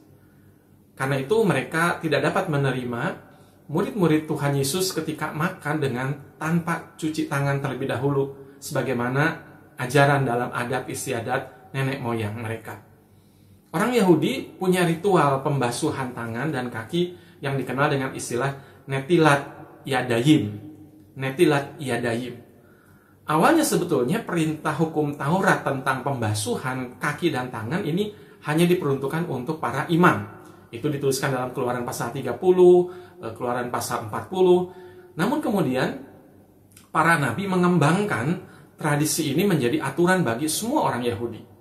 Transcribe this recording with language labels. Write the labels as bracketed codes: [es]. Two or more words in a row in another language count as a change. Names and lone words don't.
[id] Karena itu mereka tidak dapat menerima murid-murid Tuhan Yesus ketika makan dengan tanpa cuci tangan terlebih dahulu, sebagaimana ajaran dalam adat istiadat nenek moyang mereka. Orang Yahudi punya ritual pembasuhan tangan dan kaki yang dikenal dengan istilah [he] נטילת ידיים. נטילת ידיים. [id] Awalnya sebetulnya perintah hukum Taurat tentang pembasuhan kaki dan tangan ini hanya diperuntukkan untuk para imam. Itu dituliskan dalam Keluaran pasal 30, Keluaran pasal 40. Namun kemudian para nabi mengembangkan tradisi ini menjadi aturan bagi semua orang Yahudi.